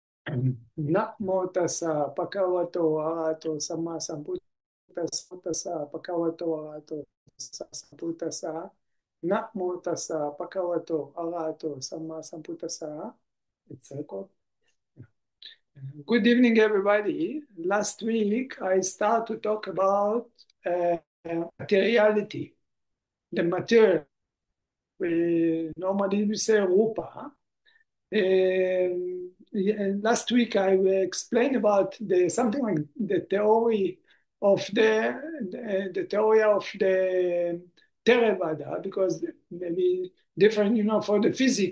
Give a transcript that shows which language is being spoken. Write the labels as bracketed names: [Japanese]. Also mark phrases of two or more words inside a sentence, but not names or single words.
[Pali] Namo tassa bhagavato arahato sammasambuddhassa bhagavato arahato sammasambuddhassa. Namo tassa bhagavato arahato sammasambuddhassa. [English] It's record. Good evening, everybody. Last week, I started to talk about materiality, the material. We say rupa. Last week I explained about something like the theory of the theory of the Theravada, because maybe different, for the physics.